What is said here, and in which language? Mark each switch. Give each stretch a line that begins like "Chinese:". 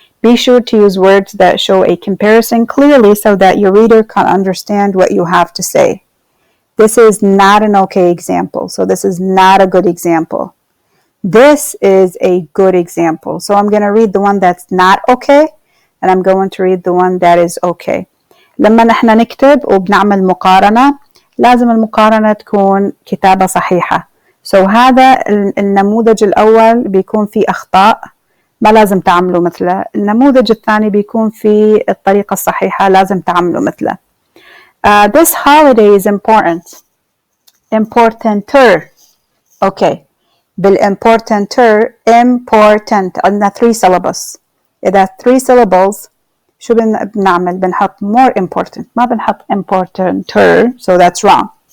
English: Be sure to use words that show a comparison clearly so that your reader can understand what you have to say. This is not an okay example, so this is not a good example. This is a good example. So I'm going to read the one that's not okay, and I'm going to read the one that is okay.
Arabic: لما نحن نكتب وبنعمل مقارنة لازم المقارنة تكون كتابة صحيحة.
English: So
Arabic: هذا النموذج الأول بيكون فيه أخطاء ما لازم تعملوا مثله. النموذج الثاني بيكون فيه الطريقة الصحيحة لازم تعملوا مثله.
English: This holiday is important. Importanter. Okay.
Arabic: بالimportanter important عندنا 3 syllables. إذا 3 syllables شو بنعمل؟ بنحط
English: more important
Arabic: ما بنحط importanter,
English: so that's wrong.